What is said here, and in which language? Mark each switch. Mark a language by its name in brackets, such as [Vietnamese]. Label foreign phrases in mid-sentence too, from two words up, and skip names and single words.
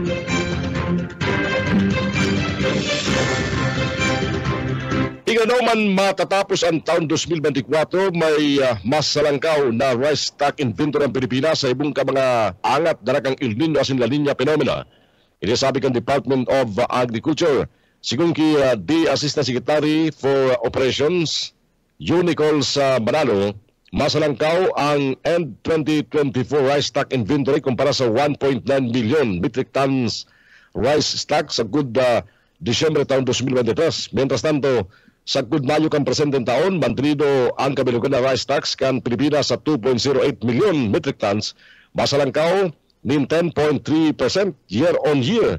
[Bikol] Iganaw man matatapos ang taon 2024, may mas salangkaw na [English] rice stock inventory [Bikol] ng Pilipinas sa ibong ka mga angat darakang El Nino asin La Nina phenomena. Inisabi kan Department of Agriculture. Sigun ki [English] the Assistant Secretary for Operations, [Bikol] Unicols Manalo, masalangkaw ang [English] end 2024 rice stock inventory [Bikol] kumpara sa 1.9 [English] million metric tons rice stock [Bikol] sa good Disyembre taon 2023. [Spanish] Mientras tanto, [Bikol] sa good Mayo kan presenteng taon, mantenido ang kabilugan na [English] rice stocks [Bikol] kan Pilipinas sa 2.08 [English] million metric tons, [Bikol] masalangkaw nin 10.3% [English] year on year.